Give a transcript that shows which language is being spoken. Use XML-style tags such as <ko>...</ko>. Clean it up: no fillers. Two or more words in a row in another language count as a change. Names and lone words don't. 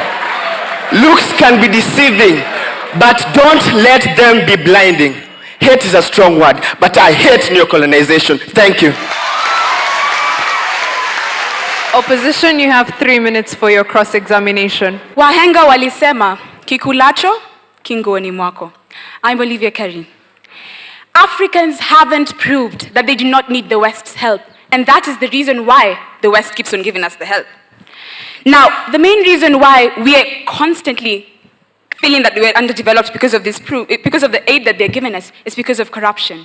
<en>Looks can be deceiving, but don't let them be blinding. Hate is a strong word, but I hate neocolonization. Thank you. Opposition, you have 3 minutes for your cross-examination.</en> <sw>Wahenga walisema, kikulacho, kingoni mwako.</sw> <en>I'm Olivia Kerry. Africans haven't proved that they do not need the West's help, and that is the reason why the West keeps on giving us the help. Now, the main reason why we are constantly feeling that we're underdeveloped because of because of the aid that they're giving us is because of corruption.</en>